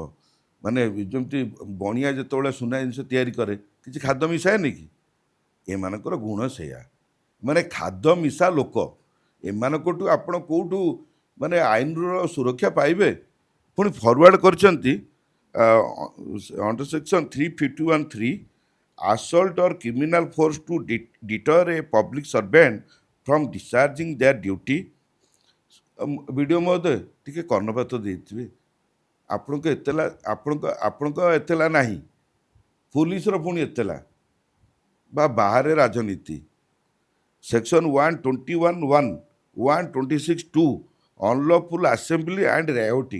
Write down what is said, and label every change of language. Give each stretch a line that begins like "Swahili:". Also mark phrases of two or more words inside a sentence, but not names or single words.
Odia: ମାନେ ଯେମିତି ବଣିଆ ଯେତେବେଳେ ସୁନା ଜିନିଷ ତିଆରି କରେ କିଛି ଖାଦ୍ୟ ମିଶାଏନି କି? ଏମାନଙ୍କର ଗୁଣ ସେଇଆ, ମାନେ ଖାଦ୍ୟ ମିଶା ଲୋକ। ଏମାନଙ୍କଠୁ ଆପଣ କେଉଁଠୁ ମାନେ ଆଇନର ସୁରକ୍ଷା ପାଇବେ? ପୁଣି ଫରୱାର୍ଡ଼ କରିଛନ୍ତି
English: under section 351(3) assault or criminal force to deter a public servant from discharging their duty।
Odia: ଭିଡ଼ିଓ ମହୋଦୟ ଟିକେ କର୍ଣ୍ଣପାତ ଦେଇଥିବେ। ଆପଣଙ୍କ ଏତେଲା ନାହିଁ, ପୋଲିସର ପୁଣି ଏତେଲା ବା ବାହାରେ ରାଜନୀତି।
English: Section 121(1), 126(2) unlawful assembly and rioting.